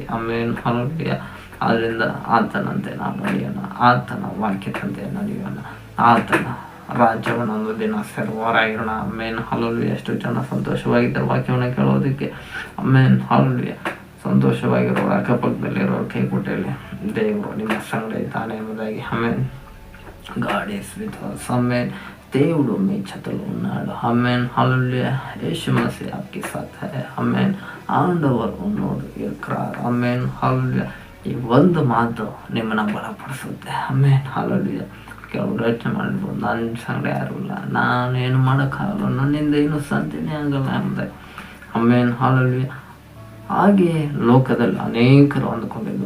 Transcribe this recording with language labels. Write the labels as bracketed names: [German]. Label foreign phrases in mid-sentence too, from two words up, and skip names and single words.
[Kannada] ಆಮೇಲೆ ಹಲವು ಆದ್ದರಿಂದ ಆತನಂತೆ ನಾವು ನಡೆಯೋಣ, ಆತನ ವಾಕ್ಯದಂತೆ ನಡೆಯೋಣ, ಆತನ ರಾಜ್ಯವನ್ನು ಒಂದು ದಿನ ಸೇರುವವರಾಗಿರೋಣ. ಆಮೇಲೆ ಹಲವು ಎಷ್ಟು ಜನ ಸಂತೋಷವಾಗಿದ್ದಾರೆ ವಾಕ್ಯವನ್ನು ಕೇಳೋದಕ್ಕೆ. ಆಮೇಲೆ ಹಲವು ಸಂತೋಷವಾಗಿರೋರು ಅಕ್ಕಪಕ್ಕದಲ್ಲಿರೋರು ಕೈಕುಟೆಯಲ್ಲಿ ದೇವರು ನಿಮ್ಮ ಸಂಗಡ ಇದ್ದಾನೆ ಎಂಬುದಾಗಿ. [Telugu] ಆಮೇಲೆ [English] God is with us. [Telugu] ಆಮೇಲೆ దేవుడు మీ చేతిలో ఉన్నాడు. ఆమేన్. హల్లెలూయా. [Hindi] యేసు మసీహ్ आपके साथ है. [Tamil] ಆಮೇನ್. ஆண்டவரு உன்னோடு இருக்கறார். ಆಮೇನ್. ಹಲ್ಲೆಲೂಯಾ. [Kannada] ಈ ಒಂದು ಮಾತು ನಿಮ್ಮನ್ನು ಬಲಪಡಿಸುತ್ತೆ. ಆಮೇನ್. ಹಲ್ಲೆಲೂಯಾ. ಕೆಲವರು ಯೋಚನೆ ಮಾಡ್ಬೋದು, ನನ್ನ ಸಂಗಡ ಯಾರೂ ಇಲ್ಲ, ನಾನೇನು ಮಾಡೋಕ್ಕಾಗಲ್ಲ, ನನ್ನಿಂದ ಏನು ಸಾಧ್ಯನೇ ಆಗಲ್ಲ ಎಂಬುದಾಗಿ. ಆಮೇನ್. ಹಲ್ಲೆಲೂಯಾ. ಹಾಗೆ ಲೋಕದಲ್ಲಿ ಅನೇಕರು ಅಂದುಕೊಂಡಿದ್ರು.